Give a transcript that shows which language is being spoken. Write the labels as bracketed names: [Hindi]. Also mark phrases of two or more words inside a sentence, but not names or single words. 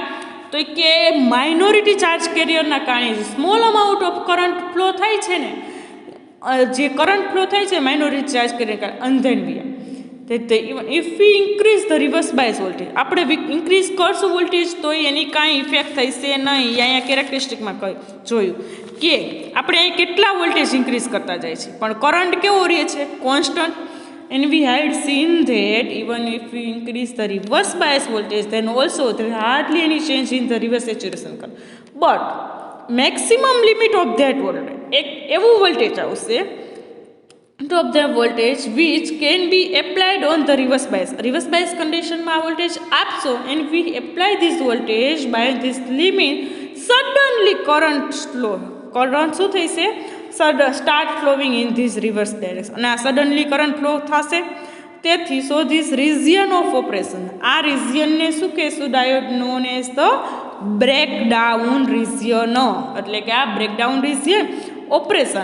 [Gujarati] તો કે [English] minority charge carrierના [Gujarati] કારણે [English] small amount of current flow [Gujarati] થાય છે ને, જે [English] current flow [Gujarati] થાય છે [English] minority charge carrier [Gujarati] કારણે, [English] and then even if we increase the reverse bias voltage, [Gujarati] આપણે ઇન્ક્રીઝ કરશું વોલ્ટેજ તો એની કાંઈ ઇફેક્ટ થશે નહીં. અહીંયા કેરેક્ટરિસ્ટિકમાં જોયું કે આપણે અહીં કેટલા [English] voltage increase [Gujarati] કરતા જાય છે પણ કરંટ કેવો રહે છે? કોન્સ્ટન્ટ. [English] And we had seen that even if we increase the reverse bias voltage, then also there is hardly any change in the reverse saturation current. But maximum limit of that voltage, [Gujarati] એક એવું વોલ્ટેજ આવશે [English] of the voltage which can be applied on the reverse bias. Reverse bias conditionમાં [Gujarati] આ વોલ્ટેજ આપશો [English] and we apply this voltage by this limit, suddenly current [Gujarati] શું થશે? [English] start flowing in this reverse direction. [Gujarati] અને આ [English] suddenly current flow [Gujarati] થશે. તેથી [English] so this region of operation, [Gujarati] આ રિજિયનને શું કહેશું? [English] diode known as the breakdown region. [Gujarati] એટલે કે આ [English] breakdown region operation.